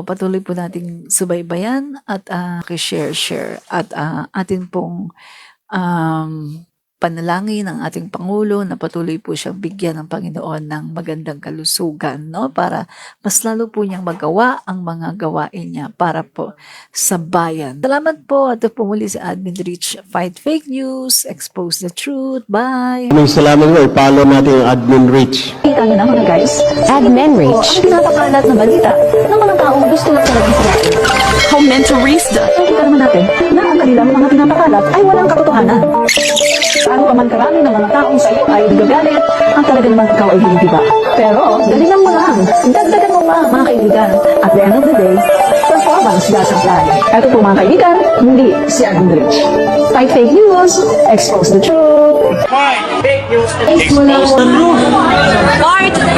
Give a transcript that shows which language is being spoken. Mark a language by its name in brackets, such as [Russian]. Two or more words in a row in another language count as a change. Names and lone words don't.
[Filipino] Patuloy po nating subaybayan at share at atin pong panalangin ng ating Pangulo na patuloy po siyang bigyan ng Panginoon ng magandang kalusugan, no? Para mas lalo po niyang magawa ang mga gawain niya para po sa bayan. Salamat po. Ito po muli si Admin Rich. [English] Fight fake news, expose the truth. Bye! [Filipino] Maraming salamat po. I-follow natin yung Admin Rich. Kita nyo na mga guys. Admin Rich. Ang pinapakalat na balita ng mga taong gusto lang talagang sirain. Commentarista. Kita naman natin na ang kanilang mga pinapakalat ay walang katotohanan. Paano pa man karami ng mga taong sa iyo ay nagagalit, ang talaga naman ikaw ay hindi ba? Pero, galingan mo lang. Dagdagan mo pa, mga kaibigan. [English] At the end of the day, performance does apply. [Filipino] Ito po mga kaibigan, hindi si Admin Rich. [English] Fight fake news, expose the truth. Fight fake news, expose the truth. Fight